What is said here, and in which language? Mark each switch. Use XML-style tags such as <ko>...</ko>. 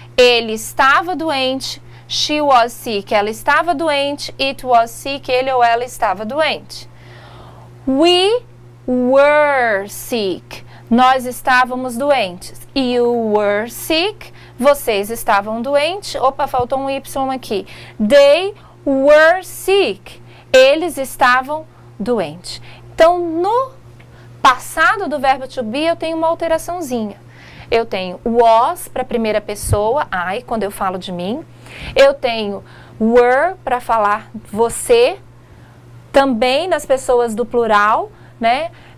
<pt>Ele estava doente,</pt> <en>she was sick,</en> <pt>ela estava doente,</pt> <en>it was sick,</en> <pt>ele ou ela estava doente.</pt> <en>We were sick,</en> <pt>nós estávamos doentes.</pt> <en>You were sick,</en> <pt>vocês estavam doentes. Opa, faltou um Y aqui.</pt> <en>They were sick,</en> <pt>eles estavam doentes. Então, no passado do verbo to be, eu tenho uma alteraçãozinha. Eu tenho was para a primeira pessoa, I, quando eu falo de mim. Eu tenho were para falar você, também nas pessoas do plural, né?</pt>